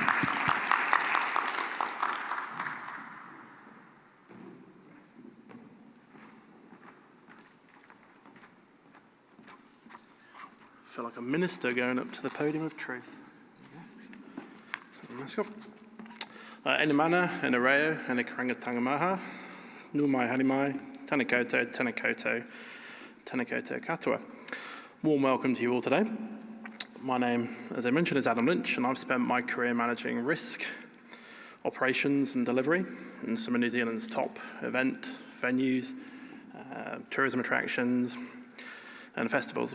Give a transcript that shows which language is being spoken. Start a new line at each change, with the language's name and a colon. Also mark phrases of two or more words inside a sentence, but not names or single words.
English: I feel like a minister going up to the podium of truth. Let's go.
Māori: Ene mana, ene reo, ene karangatanga maha, nu mai hari mai, tēnā koutou, tēnā koutou, tēnā koutou katoa.
English: Warm welcome to you all today. My name, as I mentioned, is Adam Linc, and I've spent my career managing risk operations and delivery in some of New Zealand's top event venues, tourism attractions and festivals.